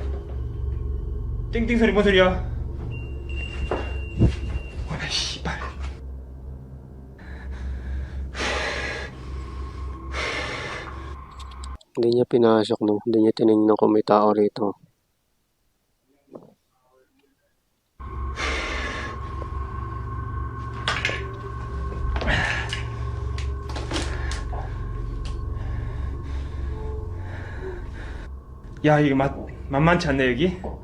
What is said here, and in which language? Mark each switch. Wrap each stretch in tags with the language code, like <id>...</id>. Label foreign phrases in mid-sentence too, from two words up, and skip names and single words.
<ko>띵띵 소리 뭔 소리야? 아, 씨발.</ko> <tl>Hindi niya pinasok, no? Hindi niya tinignan kung may tao rito.</tl> <ko>야, 이거 만만치 않네 여기.</ko>